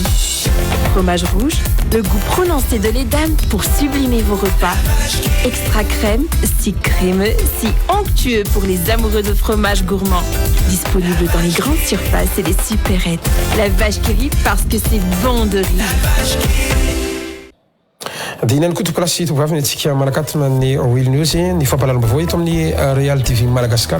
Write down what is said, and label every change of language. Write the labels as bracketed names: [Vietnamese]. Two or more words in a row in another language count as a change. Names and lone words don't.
[French] Fromage rouge, le goût prononcé de l'Edam pour sublimer vos repas. Extra crème, si crémeux, si onctueux pour les amoureux de fromage gourmand. Disponible dans les grandes surfaces et les supérettes. La vache qui rit parce que c'est bon de rire. [Malagasy] dia inany koa toklasy tovaviny atsika manakatona ny Will News ny fampalalam-baovao eto amin'ny Real TV Madagasikara